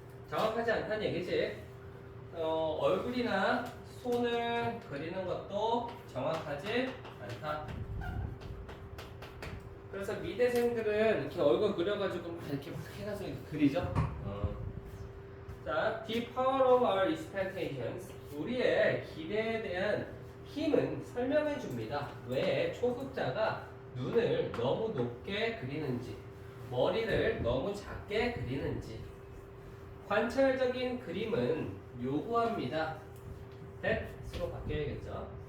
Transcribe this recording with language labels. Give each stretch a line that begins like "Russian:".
Korean: 정확하지 않다는 얘기지. 얼굴이나 손을 그리는 것도 정확하지 않다. 그래서 미대생들은 이렇게 얼굴 그려가지고 막 이렇게 막 해가지고 이렇게 그리죠.
English: 자, the power of our expectations.
Korean: 우리의 기대에 대한 힘은 설명해 줍니다. 왜 초급자가 눈을 너무 높게 그리는지, 머리를 너무 작게 그리는지. 관찰적인 그림은 요구합니다. that으로 바뀌어야겠죠.